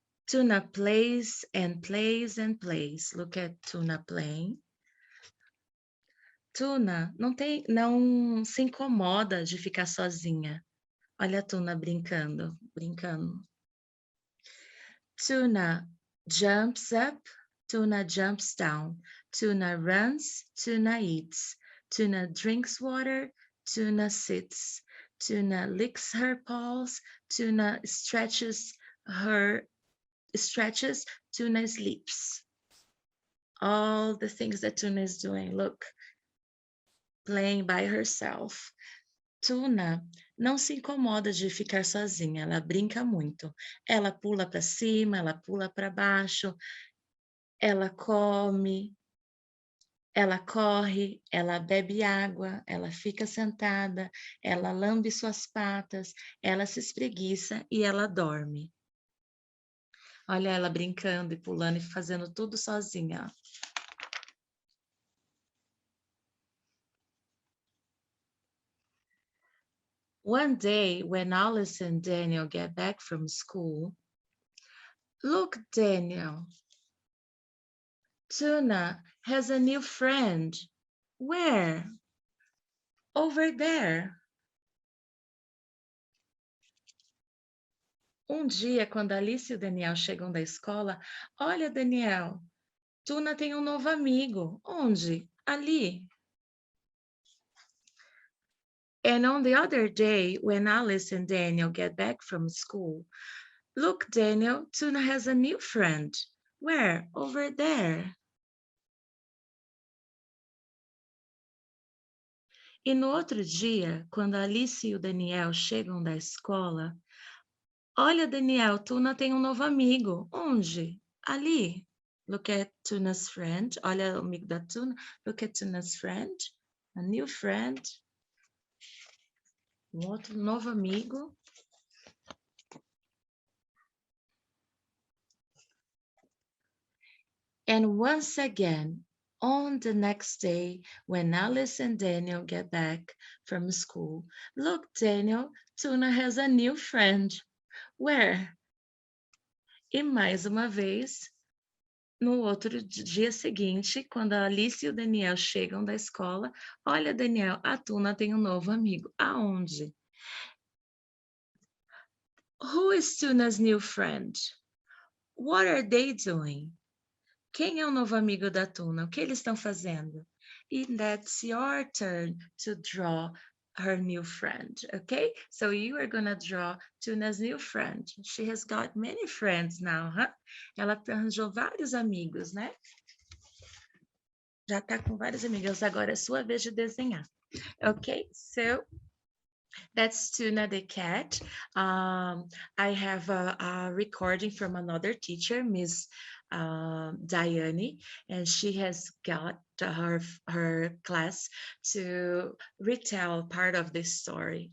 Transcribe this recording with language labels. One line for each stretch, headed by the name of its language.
English: Tuna plays and plays and plays. Look at Tuna playing.
Portuguese: Tuna não se incomoda de ficar sozinha. Olha a Tuna brincando.
English: Tuna jumps up Tuna jumps down. Tuna runs. Tuna eats. Tuna drinks water. Tuna sits. Tuna licks her paws. Tuna stretches. Tuna sleeps. All the things that Tuna is doing. Look, playing by herself.
Portuguese: Tuna não se incomoda de ficar sozinha, ela brinca muito. Ela pula para cima, ela pula para baixo, ela come, ela corre, ela bebe água, ela fica sentada, ela lambe suas patas, ela se espreguiça e ela dorme. Olha ela brincando e pulando e fazendo tudo sozinha.
English: One day, when Alice and Daniel get back from school, look, Daniel, Tuna has a new friend. Where? Over there.
Portuguese: Um dia, quando Alice e o Daniel chegam da escola, olha, Daniel, Tuna tem um novo amigo. Onde? Ali.
English: And on the other day, when Alice and Daniel get back from school, look, Daniel, Tuna has a new friend. Where? Over there.
Portuguese: E no outro dia, quando a Alice e o Daniel chegam da escola, olha, Daniel, Tuna tem um novo amigo. Onde? Ali.
English: Look at Tuna's friend.
Portuguese: Olha o amigo da Tuna.
English: Look at Tuna's friend. A new friend.
Portuguese: Um outro novo amigo.
English: And once again, on the next day, when Alice and Daniel get back from school, look, Daniel, Tuna has a new friend. Where?
Portuguese: E mais uma vez, no outro dia seguinte, quando a Alice e o Daniel chegam da escola, olha, Daniel, a Tuna tem um novo amigo. Aonde?
English: Who is Tuna's new friend? What are they doing?
Portuguese: Quem é o novo amigo da Tuna? O que eles estão fazendo?
English: And that's your turn to draw her new friend, okay? So you are gonna draw Tuna's new friend. She has got many friends now, huh?
Portuguese: Ela arranjou vários amigos, né? Já tá com vários amigos. Agora é sua vez de desenhar.
English: Okay, so that's Tuna the cat. I have a recording from another teacher, Ms. Diane, and she has got her class to retell part of this story.